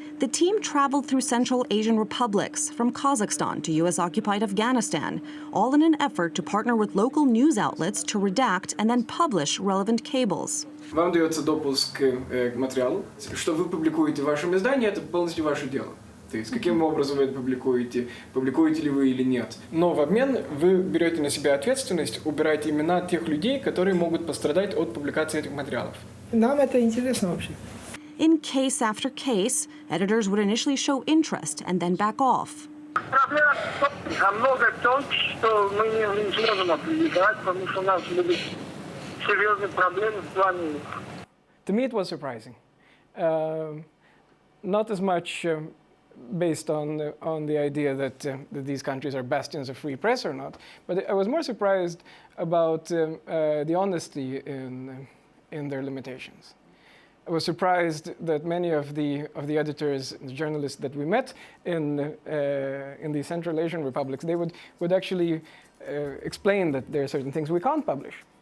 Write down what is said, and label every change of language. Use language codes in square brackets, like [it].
[en] The team traveled through Central Asian republics, from Kazakhstan to US-occupied Afghanistan, all in an effort to partner with local news outlets to redact and then publish relevant cables. [ru] Вам дается допуск к материалу. Что вы публикуете в вашем издании, это полностью ваше дело. То есть каким образом вы это публикуете ли вы или нет. Но в обмен вы берете на себя ответственность, убираете имена тех людей, которые могут пострадать от публикации этих материалов. Нам это интересно вообще. [en] In case after case, editors would initially show interest and then back off. [ru] Проблема намного в том, что мы не можем опубликовать, потому что у нас будут серьезные проблемы в плане. [en] To me, it was surprising. Not as much based on the idea that these countries are bastions of free press or not, but I was more surprised about the honesty in their limitations. I was surprised that many of the editors and the journalists that we met in the Central Asian republics, they would actually explain that there are certain things we can't publish.